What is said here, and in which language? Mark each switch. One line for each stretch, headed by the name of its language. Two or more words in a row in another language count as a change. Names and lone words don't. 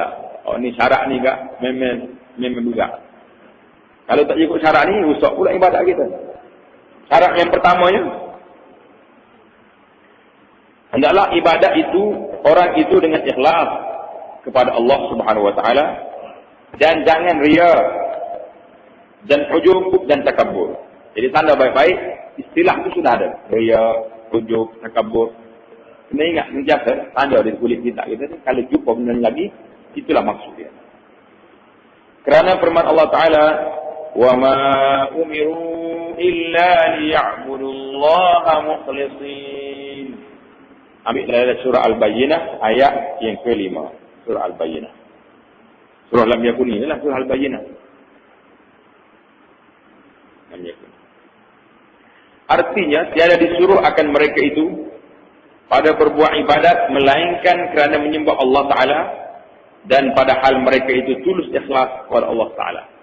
Malay: Oh, ni syarat ni kak, memang juga. Kalau tak ikut syarat ni, rusak pula ibadat kita. Syarat yang pertamanya, hendaklah ibadat itu, orang itu dengan ikhlas kepada Allah
Arabic: سبحانه وتعالى.
Malay: Dan jangan riya, dan ujub, dan takabur. Jadi tanda baik-baik, istilah itu sudah ada. Riya, ujub, takabur. Kena ingat, menjaga tanda di kulit kita kalau jumpa benda lagi, itulah maksudnya. Kerana firman
Arabic: الله تعالى, وَمَا أُمِرُوا إِلَّا لِيَعْبُدُوا اللَّهَ مُخْلِصِينَ.
Malay: Ambil dari surah Al-Bayyinah, ayat yang ke-5. Surah Al-Bayyinah. Surah Lam Yakun ini adalah surah Al-Bayyinah. Lam Yakun. Artinya, tiada disuruh akan mereka itu pada berbuat ibadat melainkan kerana menyembah
Arabic: الله تعالى,
Malay: dan padahal mereka itu tulus ikhlas kepada
Arabic: الله تعالى.